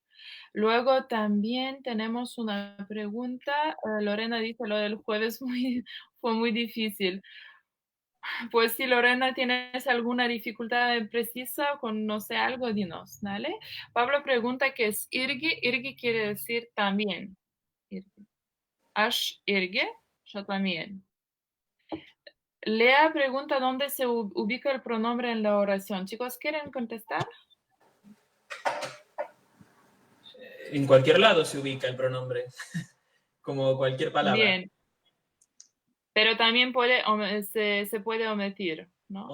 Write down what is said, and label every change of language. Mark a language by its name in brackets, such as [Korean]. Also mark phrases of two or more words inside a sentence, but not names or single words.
[Spanish] Luego también tenemos una pregunta. Lorena dice lo del jueves fue muy difícil. Pues si Lorena tienes alguna dificultad precisa con no sé algo, dinos, ¿vale? Pablo pregunta qué es irgi. Irgi quiere decir también. [Lithuanian] Irgi. Ash irgi, [Spanish] yo también. Lea pregunta dónde se ubica el pronombre en la oración. Chicos, ¿quieren contestar? En cualquier lado se ubica el pronombre, como cualquier palabra. Bien. Pero también se puede omitir, ¿no?